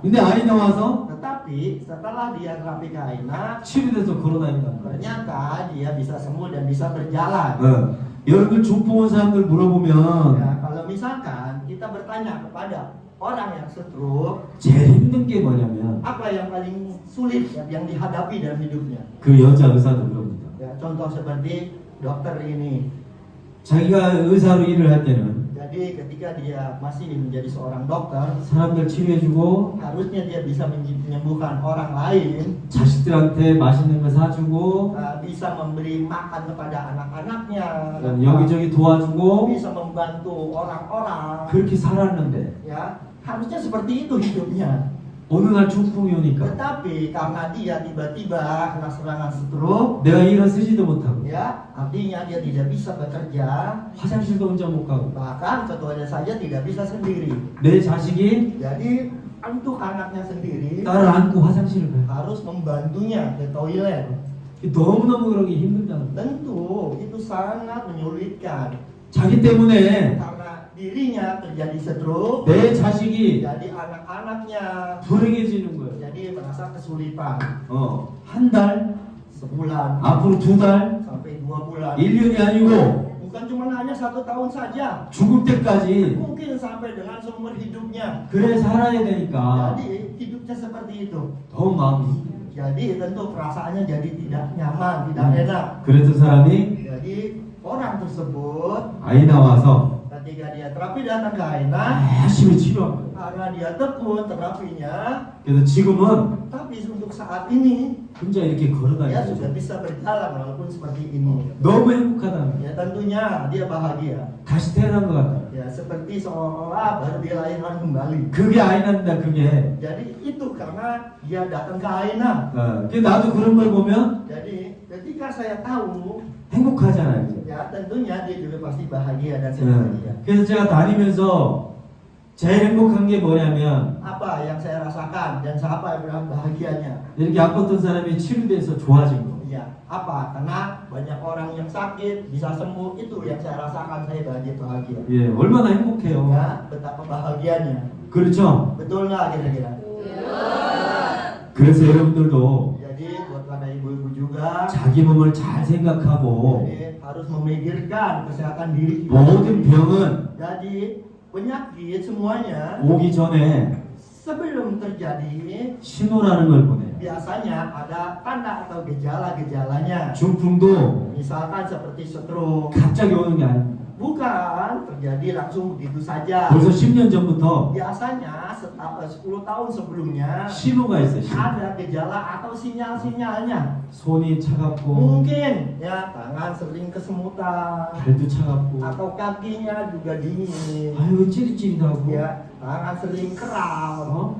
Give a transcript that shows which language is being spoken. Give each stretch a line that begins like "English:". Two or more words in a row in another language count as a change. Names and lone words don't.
Korean: 근데 아이 나와서
Indonesian: Tetapi setelah dia terapi ke Aina,
Korean: 치료돼서 걸어다닌다는 거예요.
Indonesian: ternyata dia bisa sembuh dan bisa berjalan.
Korean: 여러분 중풍 온 사람들 물어보면
Indonesian: Ya, kalau misalkan kita bertanya kepada orang yang stroke,
Korean: 제일 힘든 게 뭐냐면
Indonesian: apa yang paling sulit yang dihadapi dalam hidupnya?
Korean: 그 여자 의사도 그럽니다.
Indonesian: Ya, contoh seperti dokter ini.
Korean: 자기가 의사로 일을 할 때는
Indonesian: Jadi ketika dia masih menjadi seorang dokter,
Korean: 사람들 치료해주고
Indonesian: harusnya dia bisa menyembuhkan orang lain,
Korean: 자식들한테 맛있는 거 사주고
Indonesian: bisa memberi makan kepada anak-anaknya,
Korean: 여기저기 도와주고
Indonesian: bisa membantu orang-orang.
Korean: 그렇게 살았는데
Indonesian: Ya, harusnya seperti itu hidupnya.
Korean: 어느 날 중풍이 오니까
Indonesian: Tetapi karena dia tiba-tiba kena serangan stroke,
Korean: 내가 일어서지도 못하고
Indonesian: ya, artinya dia tidak bisa bekerja,
Korean: 화장실도 혼자 못 가고
Indonesian: bahkan contohnya saja tidak bisa sendiri.
Korean: 내 자식이
Indonesian: Jadi untuk anaknya sendiri
Korean: 나를 안고 화장실을 가요.
Indonesian: harus membantunya ke toilet.
Korean: 너무너무 그러기 힘들다는 거예요.
Indonesian: Tentu itu sangat menyulitkan
Korean: 자기 때문에
Indonesian: karena dirinya terjadi stroke,
Korean: 내 자식이
Indonesian: jadi anak-anaknya
Korean: 불행해지는 거예요.
Indonesian: jadi merasa kesulitan.
Korean: 한 달,
Indonesian: Sebulan
Korean: 앞으로 두 달,
Indonesian: sampai 2 bulan.
Korean: 1년이 아니고
Indonesian: Bukan cuma hanya 1 tahun saja,
Korean: 죽을 때까지
Indonesian: mungkin sampai dengan seumur hidupnya.
Korean: 그래 살아야 되니까
Indonesian: Jadi hidupnya seperti itu.
Korean: 더 마음이 힘들어요.
Indonesian: Jadi tentu perasaannya jadi tidak nyaman, tidak enak.
Korean: 그래서 사람이
Indonesian: Jadi orang tersebut
Korean: 아이 나와서
Indonesian: ketika dia terapi datang ke Aina,
Korean: 열심히 치료한 거예요.
Indonesian: karena dia tekun terapinya,
Korean: 그래서 지금은
Indonesian: tapi untuk saat ini
Korean: 혼자 이렇게
Indonesian: dia
Korean: 걸어다니고
Indonesian: sudah bisa berjalan walaupun seperti ini.
Korean: 너무 행복하다는 거예요.
Indonesian: Ya tentunya dia bahagia.
Korean: 다시 태어난 것 같아요.
Indonesian: Ya seperti seolah-olah baru dilahirkan kembali.
Korean: 그게 아이 난다 그게.
Indonesian: Jadi itu karena dia datang ke Aina.
Korean: 나도 그런 걸 보면
Indonesian: Jadi ketika saya tahu,
Korean: 행복하잖아요. 그죠?
Indonesian: ya tentunya dia juga pasti bahagia dan
Korean: 네.
Indonesian: bahagia.
Korean: 그래서 제가 다니면서 제일 행복한 게 뭐냐면
Indonesian: Apa yang saya rasakan dan siapa yang bilang bahagianya?
Korean: 이렇게 아팠던 사람이 치료돼서 좋아진 거.
Indonesian: Ya, apa? Karena banyak orang yang sakit bisa sembuh, itu yang saya rasakan, saya bahagia.
Korean: 예, 얼마나 행복해요.
Indonesian: Ya, betapa bahagianya.
Korean: 그렇죠?
Indonesian: Betul nggak kira-kira?
Korean: 그래서 여러분들도
Indonesian: Jadi buat para ibu-ibu juga,
Korean: 자기 몸을 잘 생각하고
Indonesian: jadi harus memikirkan kesehatan diri kita.
Korean: 모든 병은
Indonesian: Jadi penyakit semuanya
Korean: 오기 전에
Indonesian: sebelum terjadi
Korean: 신호라는 걸 보내요.
Indonesian: biasanya ada tanda atau gejala-gejalanya.
Korean: 중풍도
Indonesian: Misalkan seperti stroke,
Korean: 갑자기 오는 게 아닙니다.
Indonesian: bukan terjadi langsung begitu saja.
Korean: 벌써 10년 전부터
Indonesian: Biasanya 10 tahun sebelumnya
Korean: 신호가 있어요. 신호.
Indonesian: ada gejala atau sinyal-sinyalnya.
Korean: 손이 차갑고
Indonesian: Mungkin ya tangan sering kesemutan
Korean: 발도 차갑고
Indonesian: atau kakinya juga dingin.
Korean: 아유 찌릿찌릿하고
Indonesian: Ya, tangan sering kram,